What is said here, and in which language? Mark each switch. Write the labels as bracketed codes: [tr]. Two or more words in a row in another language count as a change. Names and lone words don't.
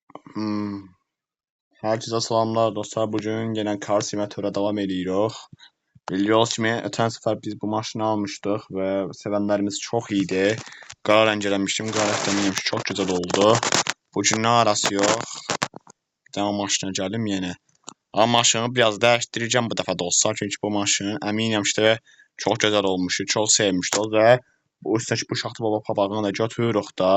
[tr] Hmm. Herkese salamlar dostlar. Bugün yine Car Simulator'a devam ediyoruz. [az] Biliyorsunuz kimi ötən səfər biz bu maşını almışdıq və sevənlərimiz çox idi. Qara rəng eləmişdim. Qara rəngləmişdim. Çox gözəl oldu. Bugün nə arası yox. Bir dənə maşına gəlim yenə. Amma maşını biraz dəyişdirəcəm bu dəfə dostlar. Çünki bu maşın əminəm ki, çox gözəl olmuşdu. Çox sevmişdik və bu üstəki bu Şaxta Baba papağını da götürürük da.